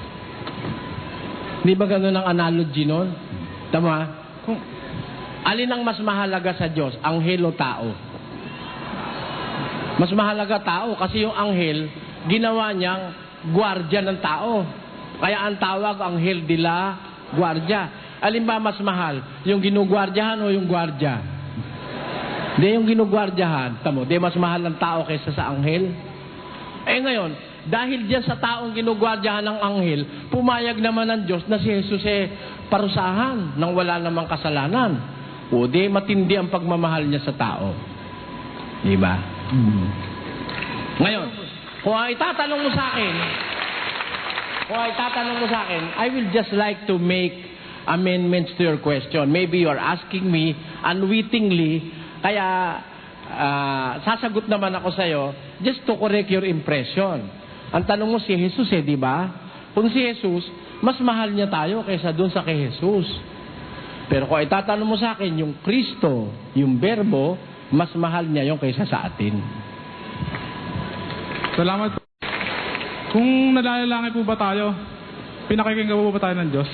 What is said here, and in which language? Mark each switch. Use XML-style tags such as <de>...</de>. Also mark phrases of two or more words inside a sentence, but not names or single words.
<tl>Di ba ganun ang analogy nun? Tama? Kung alin ang mas mahalaga sa Diyos? Anghel o tao? Mas mahalaga tao kasi yung anghel, ginawa niyang gwardya ng tao. Kaya ang tawag, anghel</tl> <es>de la gwardya.</es> <tl>Alin ba mas mahal? Yung ginugwardyahan o yung gwardya? Hindi yung ginugwardyahan. Tamo, di mas mahal ang tao kaysa sa anghel? Ngayon, dahil diyan sa taong ginugwardyahan ng anghel, pumayag naman ng Diyos na si Jesus parusahan nang wala namang kasalanan. O di matindi ang pagmamahal niya sa tao. Diba? Ngayon, kung itatanong mo sa akin,</tl> <en>I will just like to make amendments to your question. Maybe you are asking me unwittingly,</en> <tl>kaya sasagot naman ako sa'yo</tl> <en>just to correct your impression.</en> <tl>Ang tanong mo si Jesus di ba? Kung si Jesus, mas mahal niya tayo kaysa dun sa kay Jesus. Pero kung itatanong mo sa akin, yung Kristo, yung Berbo, mas mahal niya yung kaysa sa atin. Salamat po. Kung nalalangin po ba tayo, pinakikinggan po ba tayo ng Diyos?</tl>